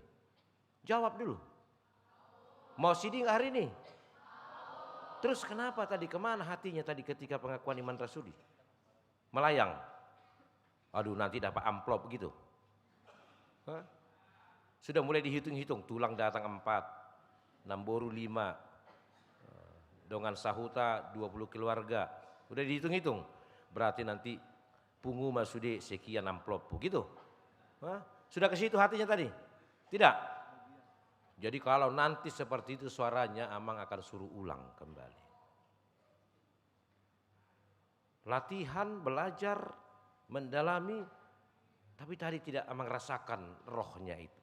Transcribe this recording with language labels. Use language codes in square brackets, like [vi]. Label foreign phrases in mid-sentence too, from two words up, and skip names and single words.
[id] Jawab dulu. Mau siding hari ini? Terus kenapa tadi, kemana hatinya tadi ketika pengakuan iman rasuli? Melayang. Aduh nanti dapat amplop gitu. Hah? Sudah mulai dihitung-hitung, tulang datang 4, namboru 5, [bbc] dongan sahuta [id] 20 keluarga. Udah dihitung-hitung, berarti nanti [bbc] pungu masude [id] sekian amplop gitu. Hah? Sudah ke situ hatinya tadi? Tidak. Jadi kalau nanti seperti itu suaranya, Amang akan suruh ulang kembali. Latihan, belajar, mendalami, tapi tadi tidak Amang rasakan rohnya itu.